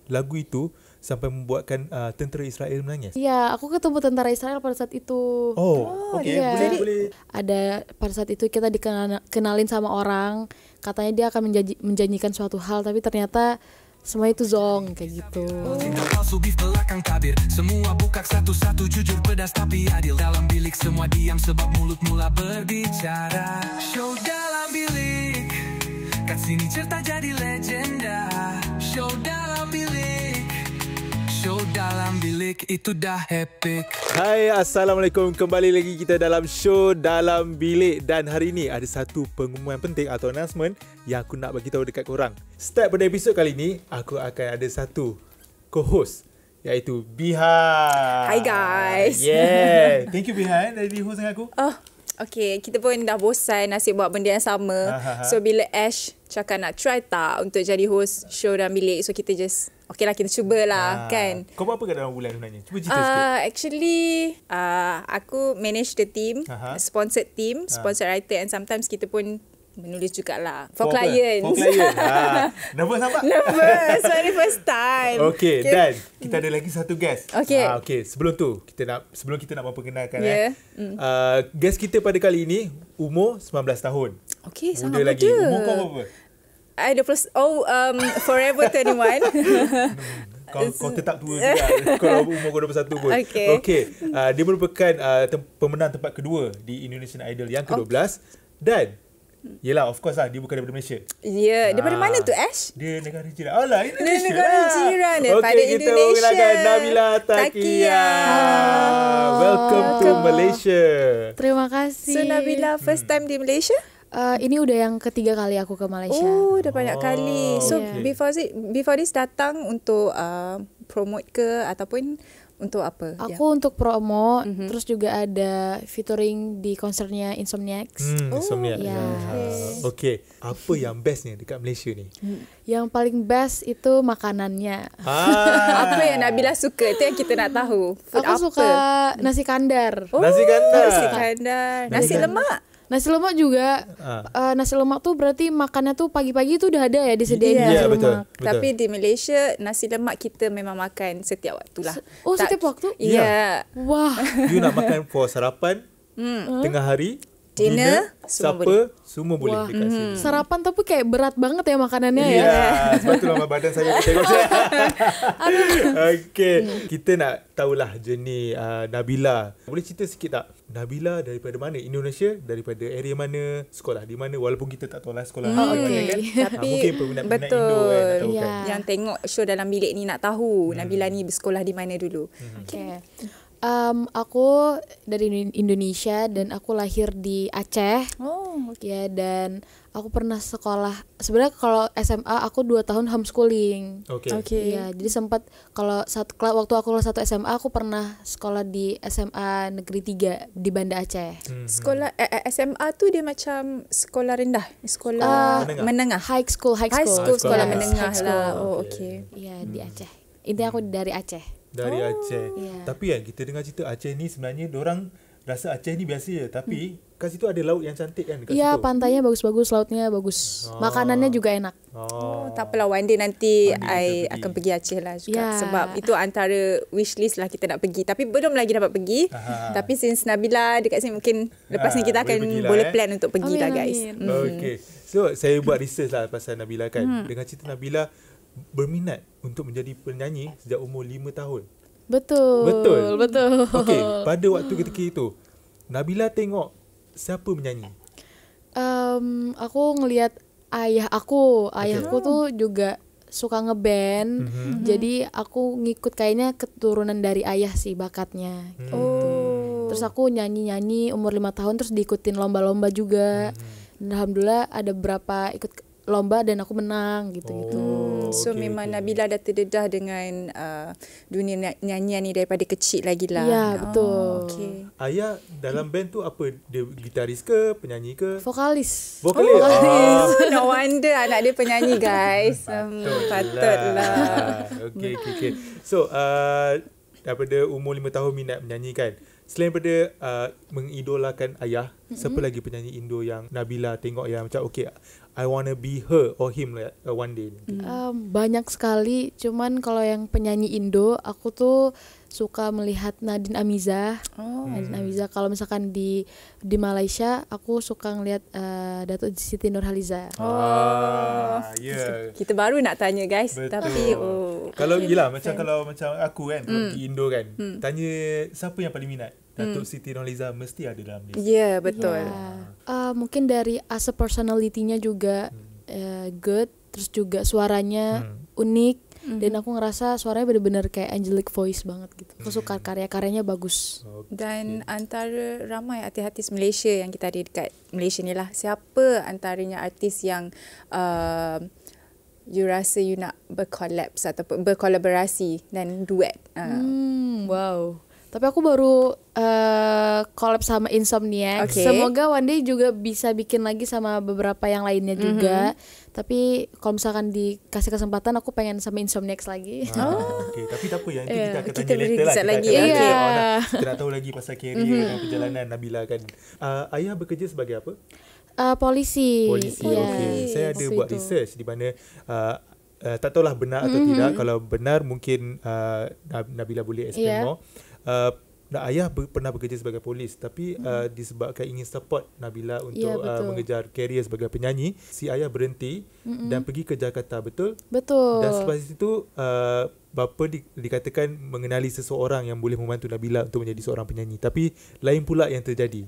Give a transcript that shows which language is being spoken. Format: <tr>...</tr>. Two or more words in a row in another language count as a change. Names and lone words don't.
<ms>lagu itu sampai membuatkan tentera Israel menangis?</ms> <id>Ya, aku ketemu tentara Israel pada saat itu.</id> <ms>Oh, okey.</ms> <id>iya.</id> <ms>Boleh.</ms> <id>Ada pada saat itu kita dikenalin sama orang, katanya dia akan menjanjikan suatu hal, tapi ternyata semua itu zong kayak gitu.</id> <ms>Cinta palsu beef belakang tabir. Semua buka satu-satu, jujur pedas tapi adil. Dalam bilik semua diam sebab mulut mula berbicara. Show dalam bilik, kat sini cerita jadi legenda. Show dalam bilik, show dalam bilik itu dah epic. Hai, Assalamualaikum. Kembali lagi kita dalam show Dalam Bilik. Dan hari ini ada satu pengumuman penting atau announcement yang aku nak bagi tahu dekat korang. Start pada episod kali ni, aku akan ada satu co-host, iaitu Biha.</ms> <en>Hi guys. Yeah. Thank you</en> <ms>Biha dari host dengan aku. Oh, okay. Kita pun dah bosan nasib buat benda yang sama. So bila Ash cakap nak try tak untuk jadi host show dalam bilik, so kita just okay lah, kita cubalah kan. Kau buat apa kat dalam bulan sebenarnya? Cuba cerita sikit.</ms> <en>Actually, aku manage the team, sponsored team, sponsored writer, and sometimes</en> <ms>kita pun menulis jugalah</ms> <en>for clients. For client.</en> <ms>Nervous nampak?</ms> <en>Nervous, very first time.</en> <ms>Okay, dan kita ada lagi satu guest. Okay. Okay, sebelum kita nak memperkenalkan guest kita pada kali ini umur 19 tahun. Okay, sangat muda muda. lagi. Umur kau berapa?</ms> <en>I 20, forever 21.</en> <ms>Kau tetap tua juga. Kalau umur kau 21 pun. Okay. Dia merupakan pemenang tempat kedua di Indonesian Idol yang ke-12. Dan yelah, of course lah, dia bukan daripada Malaysia. Ya, daripada mana tu Ash? Dia negara jiran. Alah, Indonesia. Dia negara jiran daripada Indonesia. Kita perkenalkan Nabila Takia. Welcome to Malaysia. Terima kasih. So Nabila</ms> <en>first time</en> <ms>di Malaysia?</ms> <id>Ini udah yang ketiga kali aku ke Malaysia.</id> <ms>Oh, dah banyak kali. So before this datang untuk promote ke ataupun untuk apa?</ms> <id>Aku untuk promo, terus juga ada featuring di konsernya Insomniacs. Insomniacs. Ya.</id> <ms>Okay. Apa yang bestnya dekat Malaysia ni?</ms> <id>Yang paling best itu makanannya.</id> <ms>Apa yang Nabila suka? Itu yang kita nak tahu. Food</ms> <id>Aku</id> <ms>apa?</ms> <id>suka nasi kandar.</id> <ms>Nasi kandar.</ms> <id>Nasi kandar. Nasi lemak.</id> <ms>Nasi lemak juga.</ms> <id>Nasi lemak tuh berarti makannya tuh pagi-pagi tuh udah ada ya disediain nasi lemak.</id> <ms>Betul. Tapi di Malaysia nasi lemak kita memang makan setiap waktu lah. Setiap waktu? Ya. Wah. You nak makan for sarapan, tengah hari,</ms> <en>dinner, supper,</en> <ms>semua boleh dekat sini.</ms> <id>Sarapan tapi kayak berat banget ya makanannya ya.</id> <ms>Ya, sebab tu lama badan saya tengok saya. Okay, kita nak tahulah journey Nabila. Boleh cerita sikit tak? Nabila daripada mana? Indonesia? Daripada area mana? Sekolah di mana? Walaupun kita tak tahu lah sekolah mana kan. Tapi mungkin peminat-peminat betul. Indo kan nak tahu kan. Yang tengok show dalam bilik ni nak tahu Nabila ni bersekolah di mana dulu. Okay.</ms> <id>Aku dari Indonesia dan aku lahir di Aceh. Ya, dan aku pernah sekolah. Sebenarnya kalau SMA aku 2 tahun homeschooling. Okay. Ya, jadi sempat kalau waktu aku kelas 1 SMA aku pernah sekolah di SMA Negeri 3 di Banda Aceh.</id> <ms>Sekolah SMA tu dia macam sekolah rendah, sekolah menengah.</ms> <en>High school,</en> <ms>sekolah</ms> <en>yes,</en> <ms>menengah</ms> <en>high</en> <ms>lah.</ms> <en>school.</en> <ms>Okay.</ms> <id>Iya, di Aceh. Intinya aku dari Aceh.</id> <ms>Dari Aceh.</ms> <en>Yeah.</en> <ms>Tapi kan kita dengar cerita Aceh ni sebenarnya diorang rasa Aceh ni biasa je. Tapi kat situ ada laut yang cantik kan dekat</ms> <id>Iya,</id> <ms>situ.</ms> <id>pantainya bagus-bagus, lautnya bagus. Makanannya juga enak.</id> <ms>Tak apalah,</ms> <en>one day</en> <ms>nanti I akan pergi Aceh lah juga. Sebab itu antara wishlist lah kita nak pergi. Tapi belum lagi dapat pergi. Tapi since Nabila dekat sini, mungkin lepas ni kita akan boleh plan untuk pergi lah guys. Okay. So saya buat research lah pasal Nabila kan. Dengan cerita Nabila berminat untuk menjadi penyanyi sejak umur 5 tahun. Betul. Okay, pada waktu ketika itu Nabila tengok siapa menyanyi?</ms> <id>Aku ngelihat ayahku tuh juga suka ngeband. Jadi aku ngikut kayaknya keturunan dari ayah sih bakatnya gitu. Terus aku nyanyi umur 5 tahun, terus diikutin lomba-lomba juga. Dan alhamdulillah ada berapa ikut lomba dan aku menang gitu-gitu.</id> <ms>So memang Nabila dah terdedah dengan dunia nyanyian ni daripada kecil lagi lah. Ya, betul. Ayah dalam band tu apa? Dia gitaris ke, penyanyi ke?</ms> <id>Vokalis.</id> <en>No wonder</en> <ms>anak dia penyanyi guys. Patutlah. Okay. So daripada umur 5 tahun minat menyanyi kan. Selain daripada mengidolakan ayah, siapa lagi penyanyi Indo yang Nabila tengok yang macam okay,</ms> <en>I wanna be her or him like, one day?</en> <id>Banyak sekali, cuman kalau yang penyanyi Indo aku tuh suka melihat Nadine Amiza. Nadine Amiza. Kalau misalkan di Malaysia aku suka ngelihat Datuk Siti Nurhaliza.</id> <ms>Kita baru nak tanya guys. Betul. Tapi kalau gila macam kalau macam aku kan, kalau pergi Indo kan, tanya siapa yang paling minat, Datuk Siti Nurhaliza mesti ada dalam list.</ms> <id>Ya, betul. Mungkin dari</id> <en>as a personality-nya</en> <id>juga good, terus juga suaranya unik. Dan aku ngerasa suaranya benar-benar kayak</id> <en>angelic voice</en> <id>banget gitu. Aku suka karya-karyanya bagus.</id> <ms>Dan antara ramai artis-artis Malaysia yang kita ada dekat Malaysia ni lah, siapa antaranya artis yang you rasa you nak bercollabs ataupun berkolaborasi dan duet?</ms> <en>Wow.</en> <id>Tapi aku baru collab sama Insomniac. Semoga</id> <en>one day</en> <id>juga bisa bikin lagi sama beberapa yang lainnya juga. Tapi kalau misalkan dikasih kesempatan aku pengen sama Insomniac lagi.</id> <ms>Tapi tak apa, yang itu kita akan tanya later lah. Kita nak tahu lagi pasal career dan perjalanan Nabila kan. Ayah bekerja sebagai apa?</ms> <id>Polisi.</id> <ms>Okay. Saya ada buat research di mana tak tahulah benar atau tidak. Kalau benar mungkin Nabila boleh</ms> <en>explain more.</en> <ms>Ayah pernah bekerja sebagai polis, tapi disebabkan ingin support Nabila untuk mengejar karier sebagai penyanyi, si ayah berhenti dan pergi ke Jakarta, betul?</ms> <id>Betul.</id> <ms>Dan selepas itu bapa dikatakan mengenali seseorang yang boleh membantu Nabila untuk menjadi seorang penyanyi, tapi lain pula yang terjadi.</ms>